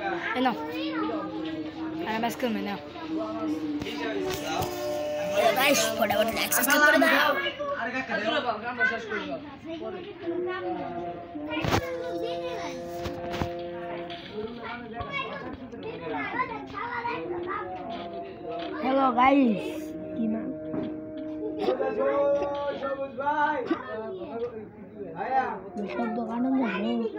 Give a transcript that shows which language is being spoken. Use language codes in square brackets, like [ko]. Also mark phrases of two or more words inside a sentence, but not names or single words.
[ar] No. أنا ماسك منها. [hi] guys, फटाफट लाइक सब्सक्राइब कर दो। [en] Hello guys. [id] Gimana? Besok kanan dulu.